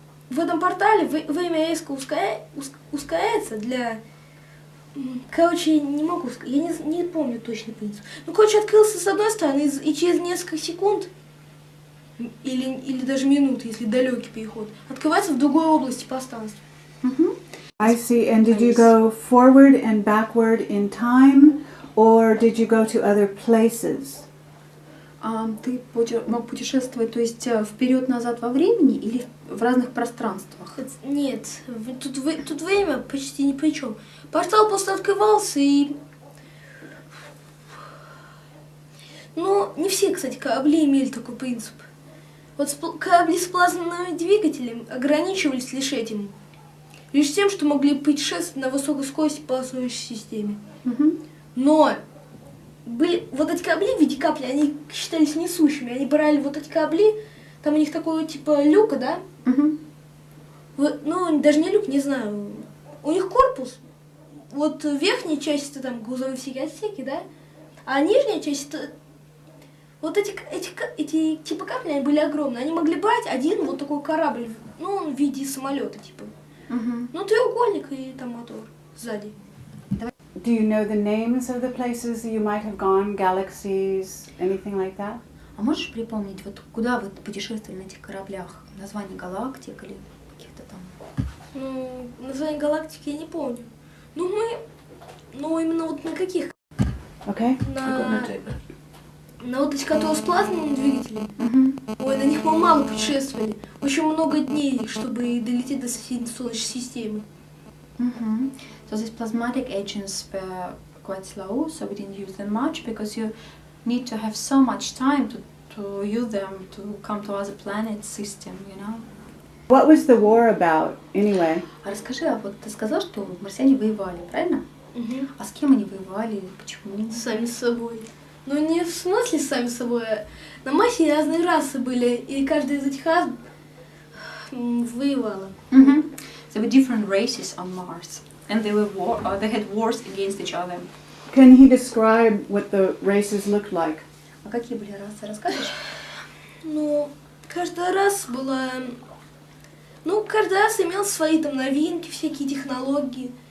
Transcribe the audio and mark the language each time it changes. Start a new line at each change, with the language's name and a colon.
Russian: В этом портале время резко ускоряется для... Короче, не могу сказать, я не помню точный принцип. Ну, короче, открылся с одной стороны, и через несколько секунд, или даже минут, если далекий переход, открывается в другой области пространства.
English: I see. And did you go forward and backward in time, or did you go to other places?
Russian: Ты мог путешествовать, то есть вперед-назад во времени или в разных пространствах? Нет, тут время почти ни при чем. Портал просто открывался и... Ну, не все, кстати, корабли имели такой принцип. Вот корабли с плазменными двигателями ограничивались лишь этим. Лишь тем, что могли путешествовать на высокой скорости по Солнечной системе. Но вот эти корабли в виде капли, они считались несущими. Они брали вот эти корабли, там у них такой типа люка, да? Ну, даже не люк, не знаю. У них корпус. Вот верхняя часть это там грузовые всякие отсеки, да? А нижняя часть это... Вот эти типа капли, они были огромные. Они могли брать один вот такой корабль, ну, в виде самолета, типа. Ну, треугольник и там мотор сзади.
English: Do you know the names of the places you might have gone, galaxies, anything like that?
Russian: А можешь припомнить, вот куда вы путешествовали на этих кораблях? Название галактик или каких-то там? Ну, название галактики я не помню. Ну, именно вот на каких?
English: Okay. I got no tape.
Russian: На вот эти, которые с плазменным двигателем. Ой, на них мы мало путешествовали. Очень много дней, чтобы долететь до соседней Солнечной системы.
English: So these plasmatic agents were quite slow, so we didn't use them much because you need to have so much time to use them to come to other planets system, you know. What was the war about anyway?
Russian: А расскажи, а вот ты сказал, что марсиане воевали, правильно? А с кем они воевали, почему? Сами с собой. Ну, не в смысле сами с собой, а на Марсе разные расы были, и каждая из этих рас воевала.
English: There were different races on Mars, and they had wars against each other. Can he describe what the races looked like?
Russian: А какие были расы, расскажешь? Ну, каждая раса была... Ну, каждая раса имела свои там новинки, всякие технологии.